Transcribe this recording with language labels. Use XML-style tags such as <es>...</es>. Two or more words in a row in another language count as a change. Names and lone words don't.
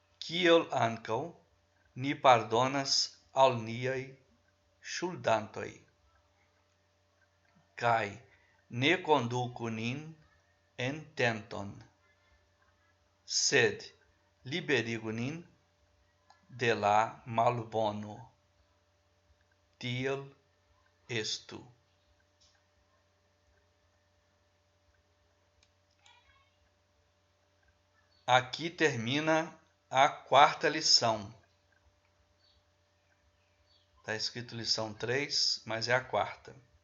<eo>kiel ankaŭ ni pardonas al niaj ŝuldantoj, kaj ne konduku nin en tenton, sed liberigu nin de la malbono. Tiel estu.</eo> <pt>Aqui termina a quarta lição. Está escrito lição 3, mas é a quarta.</pt>